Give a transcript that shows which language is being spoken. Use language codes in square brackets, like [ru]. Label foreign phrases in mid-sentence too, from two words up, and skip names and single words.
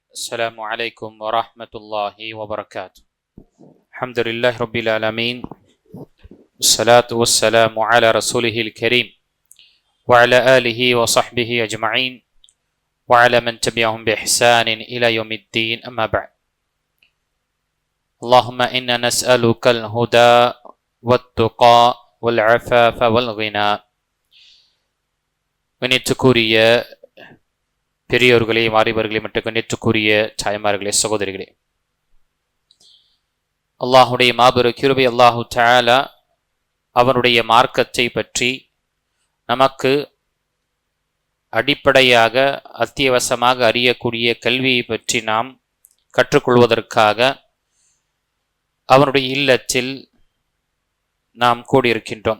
[ar] السلام عليكم ورحمة الله وبركاته. الحمد لله رب العالمين، والصلاة والسلام على رسوله الكريم وعلى آله وصحبه أجمعين وعلى من تبعهم بإحسان إلى يوم الدين، أما بعد. اللهم إنا نسألك الهدى والتقى والعفاف والغنى. [ta] கண்ணியத்துக்குரிய பெரியோர்களே, வாலிபர்களே மற்றும் கண்ணியத்துக்குரிய தாய்மார்களே, சகோதரிகளே, அல்லாஹுடைய மாபெரும் கிருபை அல்லாஹு தஆலா அவனுடைய மார்க்கத்தை பற்றி நமக்கு அடிப்படையாக அத்தியாவசியமாக அறியக்கூடிய கல்வியை பற்றி நாம் கற்றுக்கொள்வதற்காக அவனுடைய இல்லத்தில் நாம் கூடியிருக்கின்றோம்.